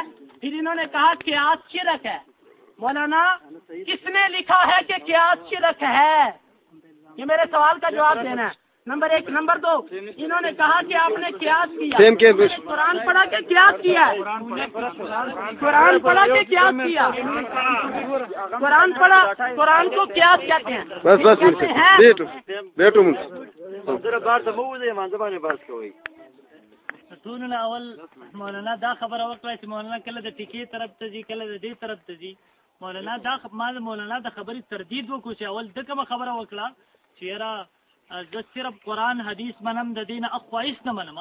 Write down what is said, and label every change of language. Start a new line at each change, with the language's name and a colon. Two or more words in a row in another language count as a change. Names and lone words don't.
Urdu: پھر انہوں نے کہا قیاس شرک ہے. مولانا کس نے لکھا ہے کہ قیاس شرک ہے؟ یہ میرے سوال کا جواب دینا ہے. نمبر 1. نمبر 2، انہوں نے کہا کہ آپ نے قیاس کیا. قرآن پڑھا کے قیاس کیا ہے؟ قرآن پڑھا کے قیاس کیا؟ قرآن پڑھا، قرآن کو قیاس کہتے ہیں.
Pashto: اول مولانا دا خبر وکړه چې مولانا کله د ټیکې طرف ته ځي، کله د دې طرف ته ځي. مولانا مولانا د خبرې تردید وکړو چې اول د کومه خبره وکړه چې یاره زه صرف قرآن حدیث منم، د دین اخوایس نه منم.